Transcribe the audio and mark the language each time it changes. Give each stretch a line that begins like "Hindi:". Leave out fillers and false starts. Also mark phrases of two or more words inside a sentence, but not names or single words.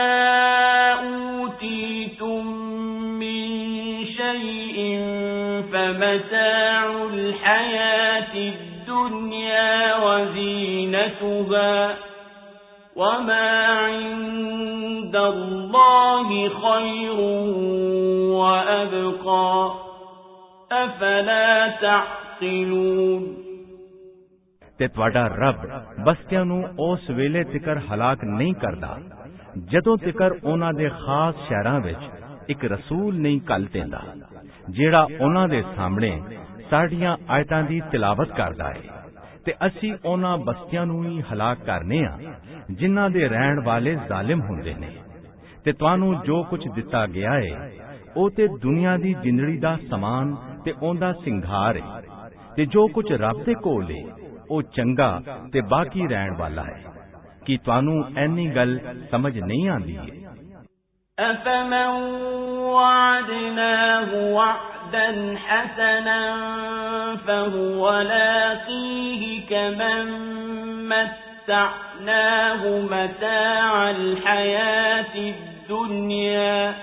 Arabic: أوتيتم من شيء فمتاع الحياة الدنيا وزينتها وما عند الله خير وأبقى أفلا تعقلون
Punjabi: ਤੇ ਤੁਹਾਡਾ ਰੱਬ ਬਸਤੀਆਂ ਨੂੰ ਉਸ ਵੇਲੇ ਤਿਕਰ ਹਲਾਕ ਨਹੀਂ ਕਰਦਾ ਜਦੋਂ ਤਿਕਰ ਉਹਨਾਂ ਦੇ ਖਾਸ ਸ਼ਹਿਰਾਂ ਵਿੱਚ ਇੱਕ ਰਸੂਲ ਨਹੀਂ ਘੱਲ ਦਿੰਦਾ ਜਿਹੜਾ ਉਹਨਾਂ ਦੇ ਸਾਹਮਣੇ ਸਾਡੀਆਂ ਆਇਤਾਂ ਦੀ ਤਿਲਾਵਤ ਕਰਦਾ ਹੈ। ਤੇ ਅਸੀਂ ਉਹਨਾਂ ਬਸਤੀਆਂ ਨੂੰ ਹੀ ਹਲਾਕ ਕਰਨੇ ਆ ਜਿਨ੍ਹਾਂ ਦੇ ਰਹਿਣ ਵਾਲੇ ਜ਼ਾਲਿਮ ਹੁੰਦੇ ਨੇ। ਤੇ ਤੁਹਾਨੂੰ ਜੋ ਕੁਝ ਦਿੱਤਾ ਗਿਆ ਹੈ ਉਹ ਤੇ ਦੁਨੀਆ ਦੀ ਜਿੰਦੜੀ ਦਾ ਸਮਾਨ ਤੇ ਉਹਦਾ ਸਿੰਗਾਰ ਹੈ ਤੇ ਜੋ ਕੁਝ ਰੱਬ ਦੇ ਕੋਲ ਹੈ ਉਹ ਚੰਗਾ ਤੇ ਬਾਕੀ ਰਹਿਣ ਵਾਲਾ ਹੈ। ਕਿ ਤੁਹਾਨੂੰ ਐਨੀ ਗੱਲ ਸਮਝ ਨਹੀਂ ਆਉਂਦੀ ਹੈ।
Arabic: أفمن وعدناه وعدا حسنا فهو لاقيه كمن متعناه متاع الحياة الدنيا